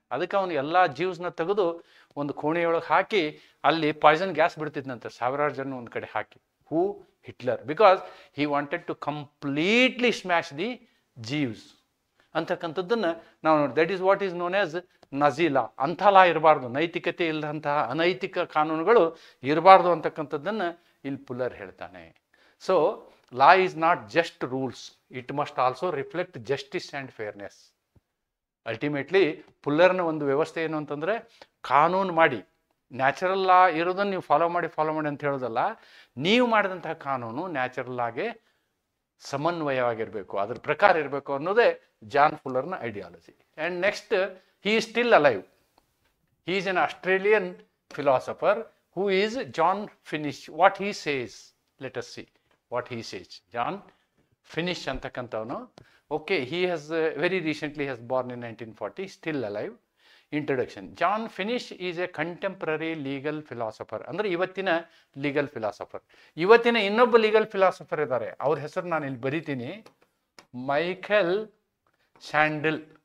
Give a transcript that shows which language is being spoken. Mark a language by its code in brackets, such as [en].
[kn] ಅದಕ್ಕೆ ಅವನು ಎಲ್ಲ ಜೀವ್ಸ್ನ ತೆಗೆದು ಒಂದು ಕೋಣೆಯೊಳಗೆ ಹಾಕಿ ಅಲ್ಲಿ ಪಾಯ್ಸನ್ ಗ್ಯಾಸ್ ಬಿಡ್ತಿದ್ನಂತೆ, ಸಾವಿರಾರು ಜನ ಒಂದು ಕಡೆ ಹಾಕಿ. ಹೂ? Hitler. [en] because he wanted to completely smash the Jews [kn] ಅಂತಕ್ಕಂಥದ್ದನ್ನು ನಾವು ನೋಡಿ. [en] that is what is known as [kn] ನಜಿ ಲಾ. ಅಂಥ ಲಾ ಇರಬಾರ್ದು, ನೈತಿಕತೆ ಇಲ್ಲದಂತಹ ಅನೈತಿಕ ಕಾನೂನುಗಳು ಇರಬಾರ್ದು ಅಂತಕ್ಕಂಥದ್ದನ್ನು ಇಲ್ಲಿ ಪುಲ್ಲರ್ ಹೇಳ್ತಾನೆ. [en] So law is not just rules, it must also reflect justice and fairness. [kn] Ultimately ಪುಲ್ಲರ್ನ ಒಂದು ವ್ಯವಸ್ಥೆ ಏನು ಅಂತಂದರೆ, ಕಾನೂನು ಮಾಡಿ ನ್ಯಾಚುರಲ್ ಲಾ ಇರೋದನ್ನು ನೀವು ಫಾಲೋ ಮಾಡಿ ಅಂತ ಹೇಳೋದಲ್ಲ, ನೀವು ಮಾಡಿದಂತಹ ಕಾನೂನು ನ್ಯಾಚುರಲ್ ಆಗಿ ಸಮನ್ವಯವಾಗಿರಬೇಕು, ಅದ್ರ ಪ್ರಕಾರ ಇರಬೇಕು ಅನ್ನೋದೇ John ಫುಲ್ಲರ್ನ ideology. [en] And next, he is still alive. He is an Australian philosopher who is John Finnis. What he says, let us see what he says. [kn] John Finnish antakantavanu. [en] Okay, he has very recently has born in 1940, still alive. Introduction. John Finnish is a contemporary legal philosopher. [kn] ಅಂದ್ರೆ ಇವತ್ತಿನ legal philosopher. ಇವತ್ತಿನ ಇನ್ನೊಬ್ಬ legal philosopher ಇದ್ದಾರೆ, ಅವ್ರ ಹೆಸರು ನಾನು ಇಲ್ಲಿ ಬರಿತೀನಿ. Michael sandal.